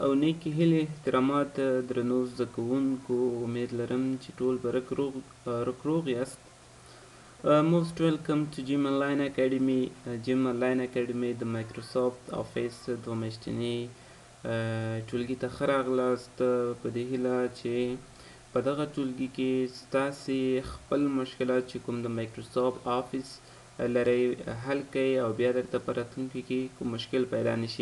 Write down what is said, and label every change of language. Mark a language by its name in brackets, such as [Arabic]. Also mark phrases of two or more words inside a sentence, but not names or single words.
[Pashto] او نیکی هیلې احترامات درنو زده کوونکو، امید لرم چې ټول به روغ یاست. [English] Most welcome to Gym Online Academy. [Pashto] Gym Online Academy د مایکروسافټ آفیس دوه میاشتني ټولګي ته ښه راغلاست. په دې هیله چې په دغه ټولګي کې ستاسې خپل مشکلات چې کوم د مایکروسافټ آفیس لرئ حل کړئ او بیا درته په راتلونکي کې کوم مشکل پیدا نشي.